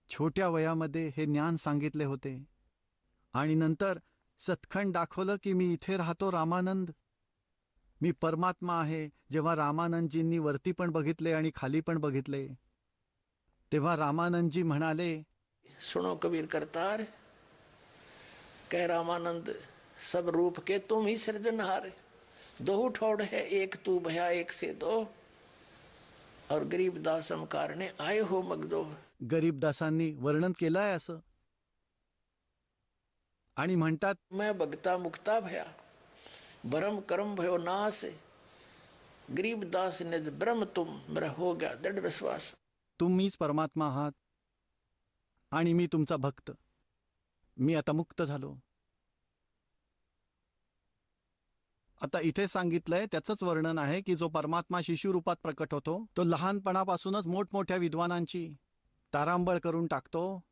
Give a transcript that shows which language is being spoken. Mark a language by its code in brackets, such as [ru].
[mr] छोट्या वयामध्ये हे ज्ञान सांगितले होते. आणि नंतर सतखंड दाखवलं की मी इथे राहतो रामानंद, मी परमात्मा आहे. जेव्हा रामानंदजींनी वरती पण बघितले आणि खाली पण बघितले, तेव्हा रामानंदजी म्हणाले, [hi] सुनो कबीर करतार, कह रामानंद सब रूप के तुम ही सृजनहार, दो ठोड़ है एक तू भया एक से दो, और गरीबदासम कारणे आए हो मगदो. [mr] गरीबदासांनी वर्णन केलं आहे असं. आणि म्हणतात, [hi] मैं भगता मुक्ता भया, भरम कर्म भयो नाश, गरीबदास निज ब्रह्म तुम, मेरा हो गया दृढ़ विश्वास. [mr] तुम्हीच परमात्मा आहात आणि मी तुमचा भक्त. मी आता मुक्त झालो. आता इथे सांगितलंय त्याचंच वर्णन आहे की जो परमात्मा शिशुरूपात प्रकट होतो, तो लहानपणापासूनच मोठमोठ्या विद्वानांची तारांबळ करून टाकतो.